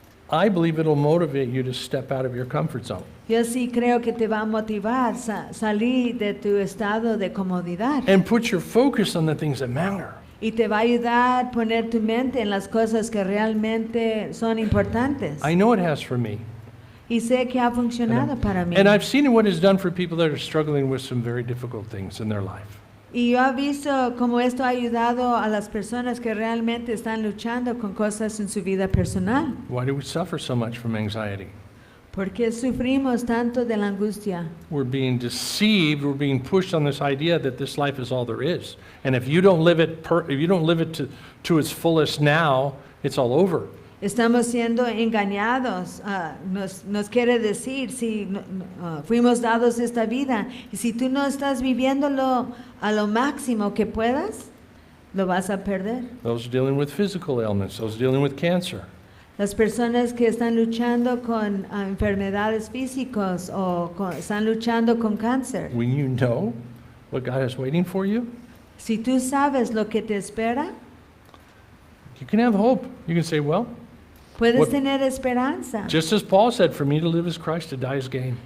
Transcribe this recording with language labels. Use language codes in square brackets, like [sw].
[en] I believe it'll motivate you to step out of your comfort zone. [es] yo sí creo que te va a motivar salir de tu estado de comodidad [en] And put your focus on the things that matter. [es] y te va a ayudar a poner tu mente en las cosas que realmente son importantes. [en] I know it has for me. [es] Y sé que ha funcionado para mí. [en] And I've seen what it's done for people that are struggling with some very difficult things in their life. [es] Y yo he visto cómo esto ha ayudado a las personas que realmente están luchando con cosas en su vida personal. [en] Why do we suffer so much from anxiety? [es] ¿Por qué sufrimos tanto de la angustia? [en] We're being deceived. We're being pushed on this idea that this life is all there is. And if you don't live it, to its fullest now, it's all over. [es] Estamos siendo engañados. Nos quiere decir si fuimos dados esta vida y si tú no estás viviéndolo a lo máximo que puedas, lo vas a perder. [en] Those dealing with physical ailments, those dealing with cancer. [es] Las personas que están luchando con enfermedades físicas o están luchando con cáncer. [en] When you know what God is waiting for you, [es] Si tú sabes lo que te espera, [en] you can have hope. You can say, well, [es] puedes [en] What- [es] tener esperanza. [en] just as Paul said, for me to live is Christ, to die is gain.